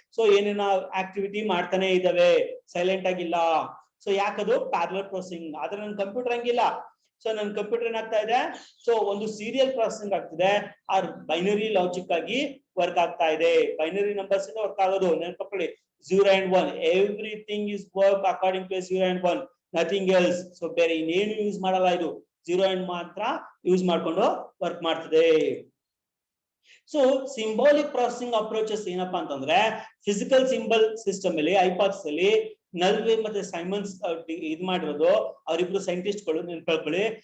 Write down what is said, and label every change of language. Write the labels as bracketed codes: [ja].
[kn] So ಏನೇನೋ activity ಮಾಡ್ತಾನೆ ಇದಾವೆ, ಸೈಲೆಂಟ್ ಆಗಿಲ್ಲ. So ಯಾಕದು parallel processing. ಆದ್ರೆ ನನ್ನ ಕಂಪ್ಯೂಟರ್ ಹಂಗಿಲ್ಲ. ಸೊ ನನ್ನ ಕಂಪ್ಯೂಟರ್ ಏನಾಗ್ತಾ ಇದೆ, ಸೊ ಒಂದು ಸೀರಿಯಲ್ ಪ್ರೊಸೆಸಿಂಗ್ ಆಗ್ತಿದೆ, ಆ ಬೈನರಿ ಲಾಜಿಕ್ ಆಗಿ ವರ್ಕ್ ಆಗ್ತಾ ಇದೆ. ಬೈನರಿ ನಂಬರ್ಸ್ ಇಂದ ವರ್ಕ್ ಆಗೋದು ನೆನ್ಪಕೊಳ್ಳಿ. [en] 0 and 1. Everything is work according to a 0 and 1. Nothing else. [kn] So ಬೇರೆ ಇನ್ನೇನು ಯೂಸ್ ಮಾಡಲ್ಲ ಇದು [en] 0 and [kn] ಮಾತ್ರ ಯೂಸ್ ಮಾಡ್ಕೊಂಡು ವರ್ಕ್ ಮಾಡ್ತದೆ. ಸೊ ಸಿಂಬಾಲಿಕ್ ಪ್ರಾಸೆಸಿಂಗ್ ಅಪ್ರೋಚಸ್ ಏನಪ್ಪಾ ಅಂತಂದ್ರೆ ಫಿಸಿಕಲ್ ಸಿಂಬಲ್ ಸಿಸ್ಟಮ್ ಅಲ್ಲಿ ಐಪಾಕ್ಸ್ ಅಲ್ಲಿ ನಲ್ವೆ ಮತ್ತೆ ಸೈಮನ್ಸ್ ಇದು ಮಾಡಿರೋದು ಅವರಿಬ್ರು ಸೈಂಟಿಸ್ಟ್ ಗಳು ನೆನ್ಕೊಳ್ಕೊಳ್ಳಿ.